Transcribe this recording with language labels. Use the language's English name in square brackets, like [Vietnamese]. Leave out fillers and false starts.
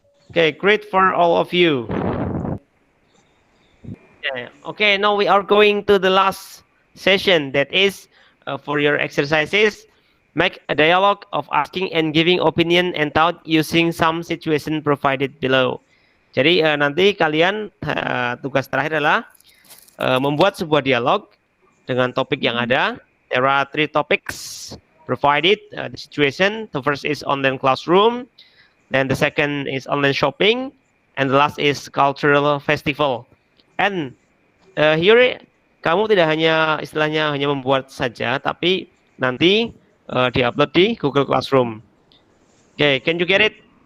[English] Okay, great for all of you. Okay, now we are going to the last session, that is for your exercises. Make a dialogue of asking and giving opinion and thought using some situation provided below. [Indonesian] Jadi nanti kalian tugas terakhir adalah membuat sebuah dialog dengan topik yang ada. [English] There are 3 topics provided. The situation. The first is online classroom. Then the second is online shopping, and the last is cultural festival. And here [Indonesian] kamu tidak hanya istilahnya hanya membuat saja, tapi nanti diupload di Google Classroom. [English] Okay, can you get it?